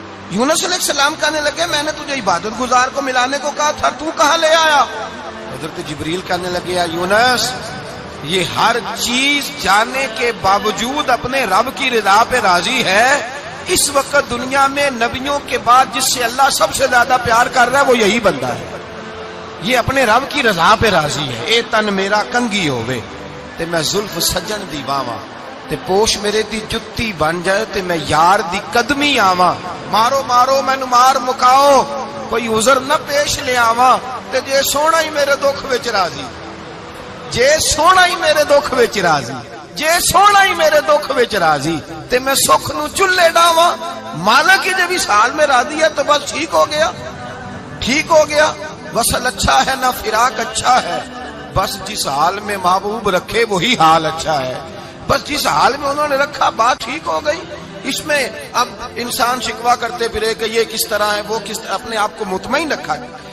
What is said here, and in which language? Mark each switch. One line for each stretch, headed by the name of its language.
Urdu: یونس علیہ السلام کہنے لگے میں نے تجھے عبادت گزار کو ملانے کو کہا تھا، تو کہاں لے آیا؟ حضرت جبریل کہنے لگے یا یونس یہ ہر چیز جانے کے باوجود اپنے رب کی رضا پہ راضی ہے. اس وقت دنیا میں نبیوں کے بعد جس سے اللہ سب سے زیادہ پیار کر رہا ہے وہ یہی بندہ ہے. یہ اپنے رب کی رضا پہ راضی ہے.
Punjabi: اے تن میرا کنگھی ہووے تے میں زلف سجن دی باواں, تے پوش میرے دی جتی بن جائے تے میں یار دی قدمی آواں. مارو مارو مینو مار مکاؤ کوئی عذر نہ پیش لے آواں, تے جے سونا ہی میرے دکھ وچ راضی, جے سونا ہی میرے دکھ وچ راضی, جے سونا ہی میرے دکھ وچ راضی تے میں سکھ نو چلے ڈاواں.
Urdu: مالک کی جب اس حال میں راضی ہے تو بس ٹھیک ہو گیا, ٹھیک ہو گیا. وصل اچھا ہے نہ فراق اچھا ہے, بس جس حال میں محبوب رکھے وہی حال اچھا ہے. بس جس حال میں انہوں نے رکھا بات ٹھیک ہو گئی. اس میں اب انسان شکوا کرتے پھرے کہ یہ کس طرح ہے وہ کس طرح, اپنے آپ کو مطمئن رکھا ہے.